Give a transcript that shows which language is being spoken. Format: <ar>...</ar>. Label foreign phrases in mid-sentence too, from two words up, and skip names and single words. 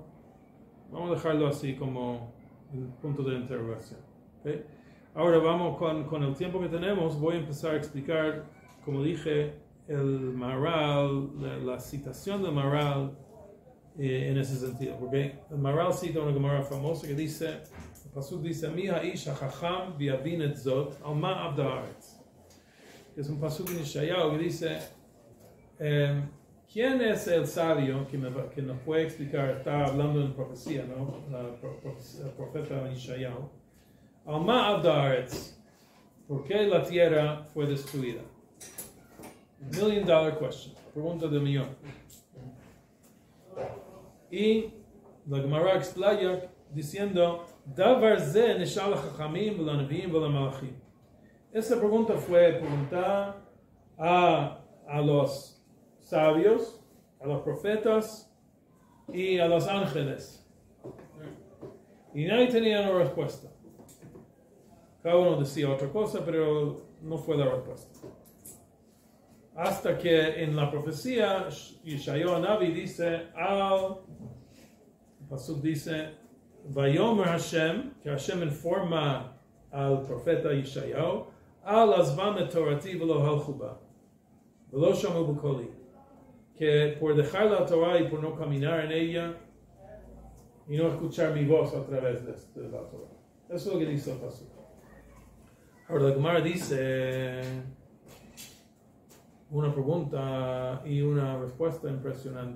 <es>Vamos a dejarlo así como un punto de interrogación. ¿Okay? Ahora vamos con el tiempo que tenemos, voy a empezar a explicar, como dije, el Maharal, la citación del Maharal en ese sentido, porque el Maharal cita una Gemara famosa que dice, el pasuk dice,</es> <he>מי האיש החכם ויבן את זאת על מה אבדה הארץ.</he> <es>Es un pasuk en Yeshayahu que dice, ¿quién es el sabio que nos puede explicar? Está hablando en profecía, ¿no? El profeta Yeshayahu.</es> <he>על מה אבדה הארץ.</he> <es>¿Por qué la tierra fue destruida?</es> <en>$1 million question.</en> <es>Pregunta de millón. Y la Gemara explaya diciendo,</es> <he>דבר זה נשאל לחכמים ולנביאים ולמלאכים.</he> <es>Esa pregunta fue preguntada a los sabios, a los profetas y a los ángeles. Y nadie tenía una respuesta. Cada uno decía otra cosa, pero no fue la respuesta. Hasta que en la profecía, Yeshayahu Navi dice, el pasuk dice,</es> <he>ויאמר השם,</he> <es>que Hashem informa al profeta Yeshayahu,</es> <he>על עזבם את תורתי ולא הלכו בה ולא שמעו בקולי,</he> <es>que por dejar la Torah y por no caminar en ella y no escuchar mi voz a través de la Torah. Eso es lo que dice el pasuk. Ahora la Gemara dice una pregunta y una respuesta impresionante.</es>